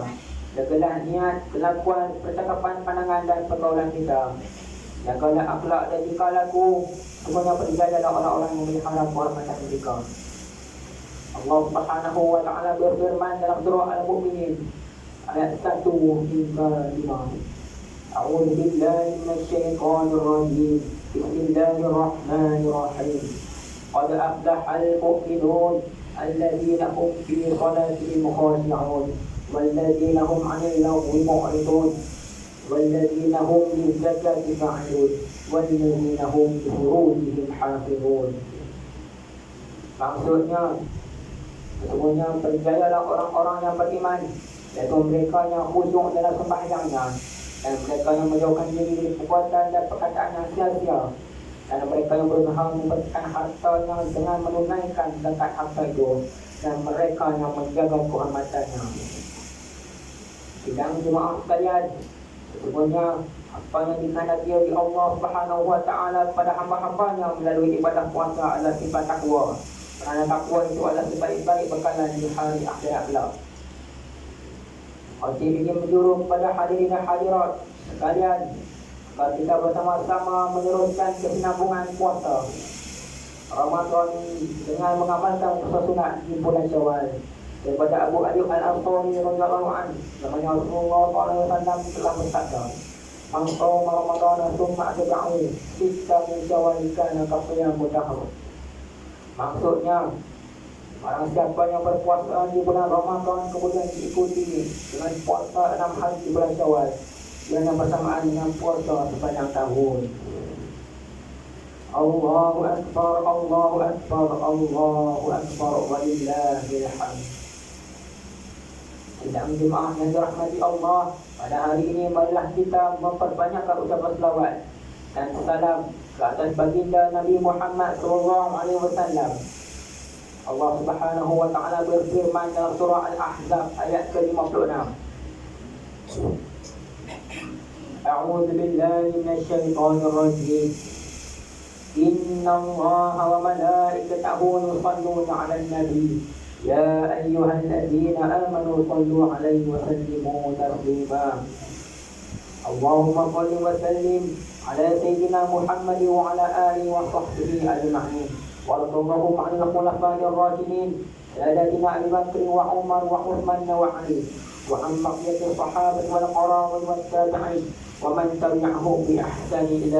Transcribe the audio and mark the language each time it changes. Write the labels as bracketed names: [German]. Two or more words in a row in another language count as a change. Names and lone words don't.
[Malay] Jagalah niat, kelakuan, percakapan, pandangan dan pergaulan kita. Jagalah akhlak dan tingkah laku. Semuanya berjaya orang-orang yang memelihara kehormatan mereka. Allah [Arabic] سبحانه وتعالى [Malay] berfirman dalam surah Al-Mu'minin ayat 1 hingga 5. [Arabic] أعوذ بالله من الشيطان الرجيم. بسم الله الرحمن الرحيم. قد أفلح المؤمنون الذين هم في صلاتهم خاشعون والذين هم عن اللغو معرضون والذين هم للزكاة فاعلون والذين هم لفروجهم حافظون. [Malay] Maksudnya sesungguhnya berjayalah orang-orang yang beriman, yaitu mereka yang khusyuk dalam sembahyangnya dan mereka yang menjauhkan diri dari perbuatan dan perkataan yang sia-sia, dan mereka yang berusaha membersihkan hartanya dengan menunaikan zakat harta itu, dan mereka yang menjaga kehormatannya. Sidang jemaah sekalian, sesungguhnya apa yang dikehendaki oleh Allah [Arabic] سبحانه وتعالى [Malay] pada hamba-hambanya melalui ibadah puasa adalah sifat takwa. Kerana takwa itu adalah sebaik-baik bekalan di hari akhirat kelak. Hadis ini menjuru kepada hadirin dan hadirat sekalian, agar kita bersama-sama meneruskan kesinambungan puasa Ramadan dengan mengamalkan puasa sunat di bulan Syawal. Daripada Abu Ayyub Al-Ansari [Arabic] رضي الله عنه, [Malay] namanya Rasulullah SAW telah bersabda, [Arabic] "من صام رمضان ثم أتبعه ستا من شوال كان كصيام الدهر." [Malay] Maksudnya, barang siapa yang berpuasa di bulan Ramadan kemudian diikuti dengan puasa 6 hari di bulan Syawal, yang bersamaan dengan puasa sepanjang tahun. [Arabic] الله أكبر الله أكبر الله أكبر ولله الحمد. [Malay] Sidang jemaah yang dirahmati Allah, pada hari ini marilah kita memperbanyakkan ucapan selawat dan salam ke atas baginda Nabi Muhammad SAW. Allah [Arabic] سبحانه وتعالى [Malay] berfirman dalam surah Al-Ahzab ayat ke-56. [Arabic] أعوذ بالله من الشيطان الرجيم. إن الله وملائكته يصلون على النبي يا أيها الذين آمنوا صلوا عليه وسلموا تسليما اللهم صل وسلم على سيدنا محمد وعلى آله وصحبه أجمعين وارض اللهم عن الخلفاء الراشدين سادتنا أبي بكر وعمر وعثمان وعلي وعن بقية الصحابة والقرابة والتابعين ومن تبعهم بإحسان إلى